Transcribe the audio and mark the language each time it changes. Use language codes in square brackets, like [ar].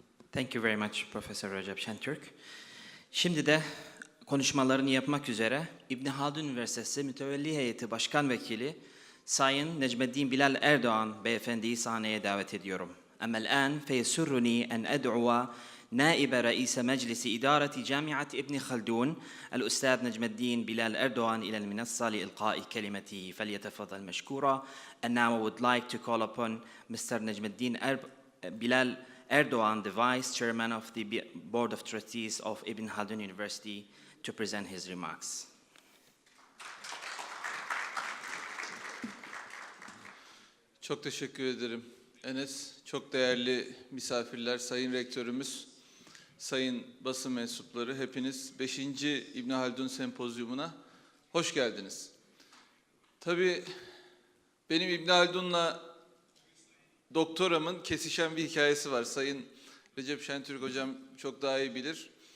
[en] Thank you very much Professor Recep Şentürk. [tr] Şimdi de konuşmalarını yapmak üzere İbn Haldun Üniversitesi Mütevelli Heyeti Başkan Vekili Sayın Necmeddin Bilal Erdoğan Beyefendi'yi sahneye davet ediyorum. Ama [ar] الآن فيسرني أن أدعو نائب رئيس مجلس إدارة جامعة ابن خلدون الأستاذ نجم الدين بلال أردوغان إلى المنصة لإلقاء كلمته فليتفضل مشكورا. [en] And now I would like to call upon Mr. Necmeddin Bilal Erdoğan, the Vice Chairman of the Board of Trustees of Ibn Haldun University, to present his remarks. [tr] Çok teşekkür ederim Enes. Çok değerli misafirler, Sayın Rektörümüz, sayın basın mensupları, hepiniz 5. İbn Haldun Sempozyumuna hoş geldiniz. Tabii benim İbn Haldun'la doktoramın kesişen bir hikayesi var. Sayın Recep Şentürk hocam çok daha iyi bilir.